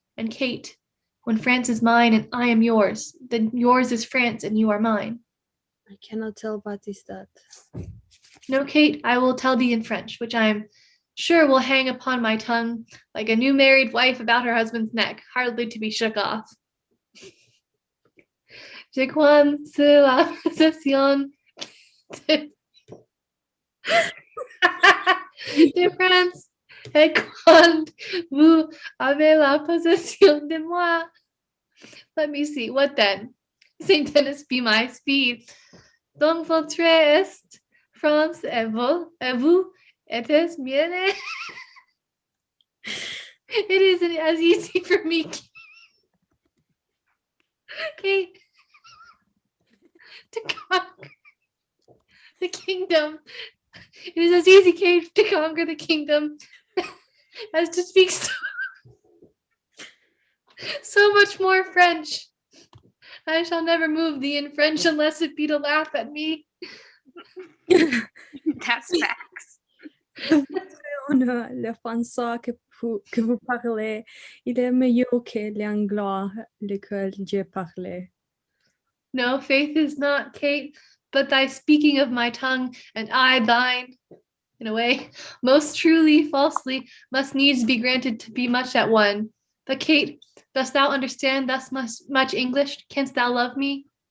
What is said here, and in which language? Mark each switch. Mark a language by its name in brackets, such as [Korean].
[English] And Kate, when France is mine and I am yours, then yours is France and you are mine. I cannot tell what is that. No, Kate, I will tell thee in French, which I am sure will hang upon my tongue like a new married wife about her husband's neck, hardly to be shook off. [French] Je crois sur la possession de France, et quand vous avez la possession de moi. [English] Let me see, what then? Saint Denis be my speed. [French] Donc votre est France et vous etes mienne. [English] It isn't as easy for me, Kate, to conquer the kingdom. It is as easy, Kate, to conquer the kingdom as to speak so much more French. I shall never move thee in French unless it be to laugh at me. That's facts. [French] Le français que vous parlez, il est meilleur que l'anglais lequel je parlais. [English] No, faith is not, Kate, but thy speaking of my tongue, and I thine, in a way, most truly, falsely, must needs be granted to be much at one. But Kate, dost thou understand thus much English? Canst thou love me?